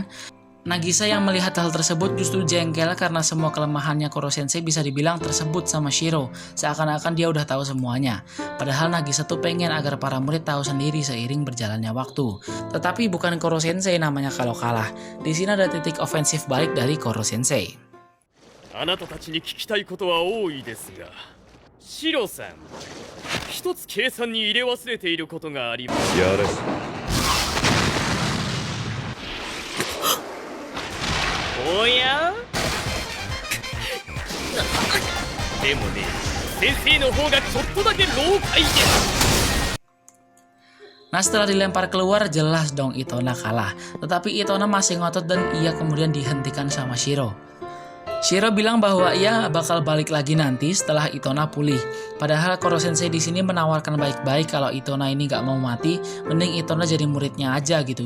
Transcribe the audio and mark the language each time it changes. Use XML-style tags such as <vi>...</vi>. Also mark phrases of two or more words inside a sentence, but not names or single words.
<id>Nagisa yang melihat hal tersebut justru jengkel karena semua kelemahannya Koro Sensei bisa dibilang tersebut sama Shiro, seakan-akan dia udah tahu semuanya. Padahal Nagisa tuh pengen agar para murid tahu sendiri seiring berjalannya waktu. Tetapi bukan Koro Sensei namanya kalau kalah. Di sini ada titik ofensif balik dari Koro Sensei.</id> <ja>あなたたちに聞きたいことは多いですが、シロさん、一つ計算に入れ忘れていることがあります。やれ。おやでもね、先生の方がちょっとだけ老快です。</ja> <id>Nah setelah dilempar keluar jelas dong Itona kalah. Tetapi Itona masih ngotot dan ia kemudian dihentikan sama Shiro. Shiro bilang bahwa ia bakal balik lagi nanti setelah Itona pulih. Padahal Koro Sensei di sini menawarkan baik-baik kalau Itona ini gak mau mati, mending Itona jadi muridnya aja gitu.</id>